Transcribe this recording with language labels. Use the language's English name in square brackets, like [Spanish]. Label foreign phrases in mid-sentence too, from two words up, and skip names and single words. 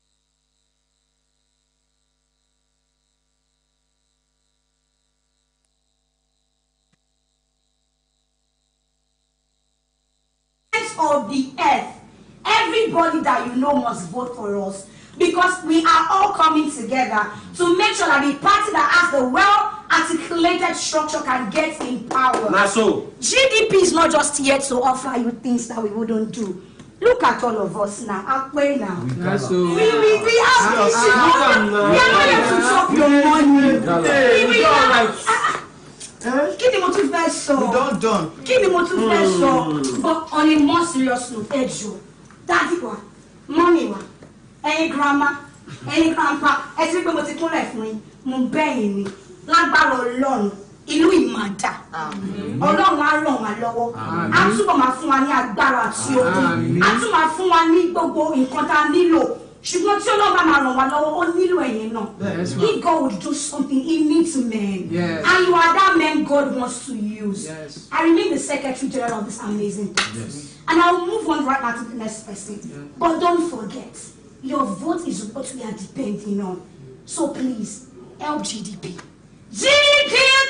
[English] Of the earth, everybody that you know must vote for us, because we are all coming together to make sure that the party that has the well-articulated structure can get in power. Now so GDP is not just here to offer you things that we wouldn't do. Look at all of us now. Halfway now. We have issues. We are not here to chop your money. We are. [Yoruba] Kí ni mo tún fẹ́ sọ? Kí ni mo tún fẹ́ sọ? [English] But on a more serious note, [Yoruba] ẹ jọ̀ọ́, daddy wa, mommy wa, ẹ̀yin grandma, ẹ̀yin grandpa, ẹ ti rí pé mo ti kúnlẹ̀ fún yín, mo bẹ̀yìn ni, lágbára Ọlọ́run, ìlú ìmàdà. Ọlọ́run á ràn wá lọ́wọ́. Á túbọ̀ máa fún wa ní agbára àti okun. Á tún máa fún wa ní gbogbo nǹkan tá a nílò. Ṣùgbọ́n tí Ọlọ́run bá máa ràn wá lọ́wọ́, ó nílò ẹ̀yin náà. [English] If God will do something, He needs men. Yes. And you are that man God wants to use. Yes. I remain the Secretary General of this amazing thing. Yes. And I'll move on right now to the next person. But don't forget, your vote is what we are depending on. So please, help GDP. GDP!